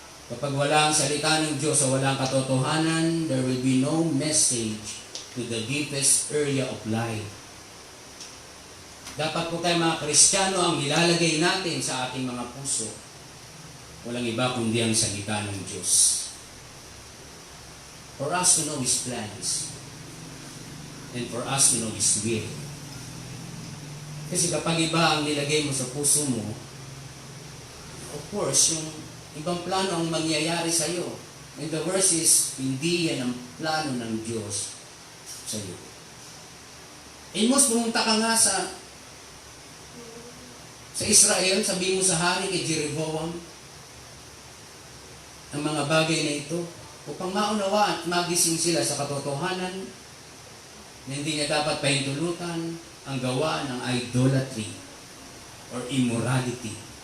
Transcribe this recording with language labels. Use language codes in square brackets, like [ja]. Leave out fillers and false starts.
[tl] Kapag wala ang salita ng Diyos o walang katotohanan, [en] there will be no message to the deepest area of life. [tl] Dapat po tayo mga Kristiyano ang nilalagay natin sa ating mga puso. Walang iba kundi ang salita ng Diyos. [en] For us to know His plans and for us to know His will. [tl] Kasi kapag iba ang nilagay mo sa puso mo, of course, yung ibang plano ang mangyayari sa iyo. [en] And the worst is, [tl] hindi yan ang plano ng Diyos sa iyo. Most pumunta ka nga sa Israel, sabihin mo sa hari kay Jeroboam, ang mga bagay na ito, upang maunawaan at magising sila sa katotohanan na hindi niya dapat pahintulutan ang gawa ng idolatry or immorality.